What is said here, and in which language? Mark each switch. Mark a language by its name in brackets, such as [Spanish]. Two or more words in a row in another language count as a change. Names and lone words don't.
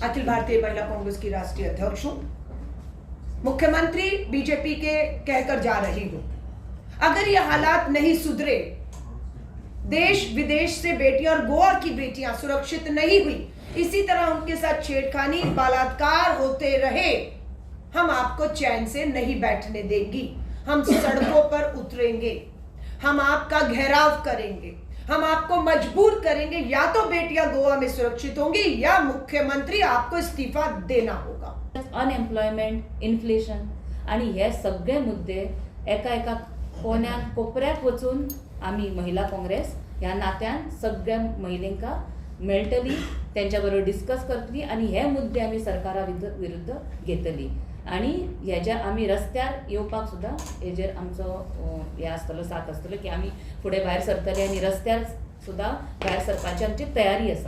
[Hindi] अखिल भारतीय महिला कांग्रेस की राष्ट्रीय अध्यक्ष हूं, मुख्यमंत्री बीजेपी के कहकर जा रही हूं, अगर यह हालात नहीं सुधरे, देश विदेश से बेटियां और गोवा की बेटियां सुरक्षित नहीं हुई, इसी तरह उनके साथ छेड़खानी, बलात्कार होते रहे, हम आपको चैन से नहीं बैठने देंगी। हम सड़कों पर उतरेंगे, हम आपका घेराव करेंगे, हम आपको मजबूर करेंगे, या तो बेटियां गोवा में सुरक्षित होंगी या मुख्यमंत्री आपको इस्तीफा देना होगा। [English] unemployment, inflation [Konkani] आणि हे सगळे मुद्दे एका कोण्याक कोपऱ्याक वचून आम्ही महिला काँग्रेस ह्या नात्यान सगळ्या महिलांका मेळटली, त्यांच्या बरोबर डिस्कस करतली आणि हे मुद्दे आम्ही सरकारा विरुद्ध घेतली आणि ह्याच्या आम्ही रस्त्यार येवपाक सुद्धा हेजेर आमचो हे आसतलो, साथ आसतलो की आम्ही फुडें भायर सरतले आणि रस्त्यार सुद्धा भायर सरपाची आमची तयारी आसा।